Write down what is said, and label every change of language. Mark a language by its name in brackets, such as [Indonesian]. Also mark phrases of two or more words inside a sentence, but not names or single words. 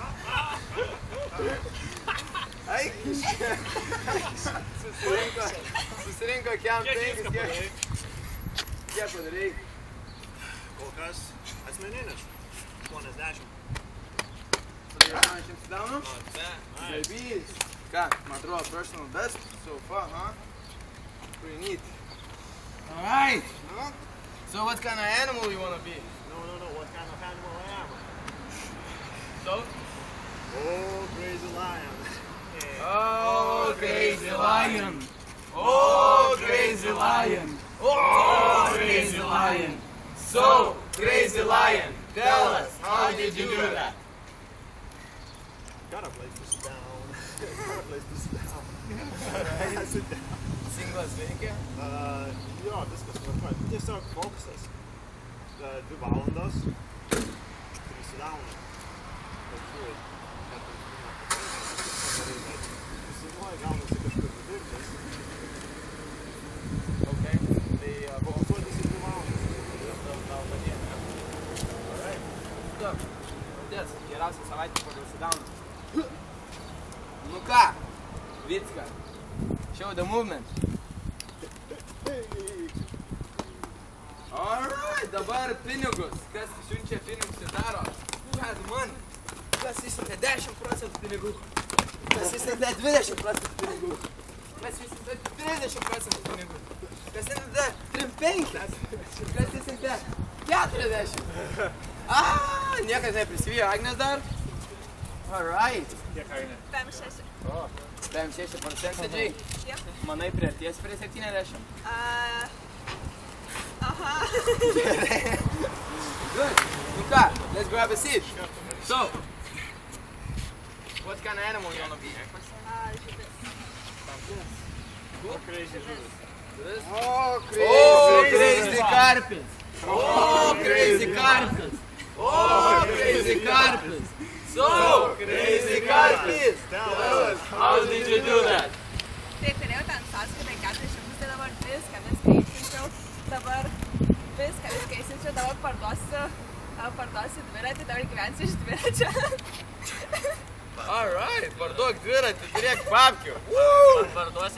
[Lithuanian] Ai, susirinko kiam 5, kiek padarei? Kol kas asmeninis. 80. Padarei 80 sit-downų? Garbys. Ką, man atrodo, [English] personal best so far, huh? Pretty neat. Alright. So what kind of animal you want to be? No, what kind of animal I am? So? Oh, crazy lion. Oh, crazy lion. Oh, crazy lion. Oh, crazy lion. So, crazy lion, tell us, how did you do that? Got a place to sit down. Got a place to sit down. Alright, sit down. [Lithuanian] Singlas veikia? Jo, viskas tvarkoj. Tiesiog fokusas. 2 valandos. Prisidauna. Pažiūrėjai. Visumoje gaunasi kažkur vidurkis. Ok. Tai Fokusuotis į 2 valandas. tau padėti. [English] Alright. Stop. [Lithuanian] Pradės. Geriausia savaitė pagal sit-downą. Nu ką? Vicka. [English] Show the movement. Alright, [Lithuanian] dabar pinigus. Kas siunčia pinigus ir daro? [English] Who has money? [Lithuanian] Kas išsiuntė 10% pinigų? Kas išsiuntė 20% pinigų? Kas išsiuntė 30% pinigų? Kas išsiuntė 35? Kas išsiuntė 40? Niekas neprisivijo Agnės dar? [English] Alright. [Lithuanian] Kiek Agnė? 5-6. 5-6%. [English] Yep. [Lithuanian] Manai priartės prie 70? Aha. Good. Nu ką, [English] let's grab a seat. So, what kind of animal you wanna be? [Lithuanian] Žuvis. [English] Oh, crazy žuvis. This? Oh, Oh, crazy karpis. Oh, crazy karpis. Oh, crazy karpis. So, crazy karpis. Tell us, How did you do that? [Lithuanian] Tai turėjau ten sąskaitą 400, tai dabar viską įsiunčiau. Dabar viską įsiunčiau, dabar parduosiu dviratį, dabar gyvensiu iš dviračio. Alright, parduok dviratį, turėk papkių. Parduosi dviratį